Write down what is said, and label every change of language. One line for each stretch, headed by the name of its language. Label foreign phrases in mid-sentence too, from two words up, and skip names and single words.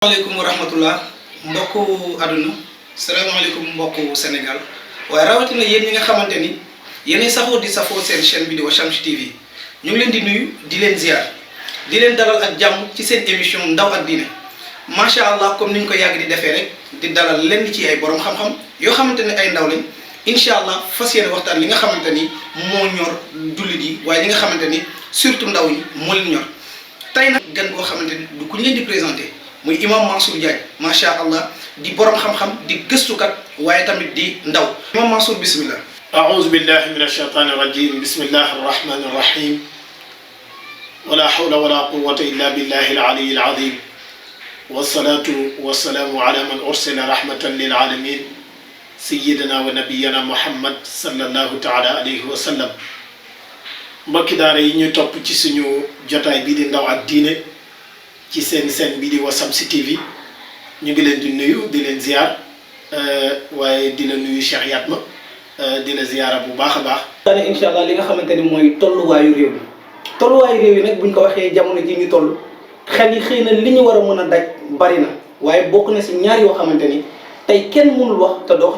Arabic: السلام عليكم ورحمة الله
Wolof: mbokku aduna salaamaaleykum mbokku Sénégal waaye rawatina yéen ñi nga xamante ni yéenay saxoo di safoo seen
French: chaîne vidéo
Wolof: Shamsu TV ñu ngi leen di nuyu di leen ziar di leen dalal ak jàmm ci seen émission ndaw ak diine
Arabic: ما شاء الله
Wolof: comme niñ ko yàgg di defee rek di dalal lenn ci ay borom xam-xam yoo xamante ni ay ndaw lañ
Arabic: إن شاء الله
Wolof: fas yéene waxtaan li nga xamante ni moo ñor jullit yi waaye li nga xamante ni surtout ndaw yi moo leen ñor tey nag gan goo xamante ni du ku ñu leen di présenté. muy imam Mansour Diagne
Arabic: ما شاء الله
Wolof: di borom xam-xam di gëstukat waaye tamit di ndaw imam Mansour bismillah
Arabic: أعوذ بالله من الشيطان الرجيم بسم الله الرحمن الرحيم ولا حول ولا قوة إلا بالله العلي العظيم والصلاة والسلام على من أرسل رحمة للعالمين سيدنا ونبينا محمد صلى الله تعالى عليه وسلم
Wolof: mbokki daara yi ñu topp ci suñu jotaay bii di ndaw ak diine ci seen bi di Shamsu TV ñu ngi leen di nuyu di leen ziar waaye di la nuyu Cheikh Yatma di la ziara bu baax a baax. daanaka
Arabic: إن شاء الله
Wolof: li nga xamante ni mooy tolluwaayu réew mi nag buñ ko waxee jamono ji ñu toll xel yi xëy na li ñu war a mën a daj bari na waaye bokk na si ñaar yoo xamante ni tey kenn mënul wax te doo ko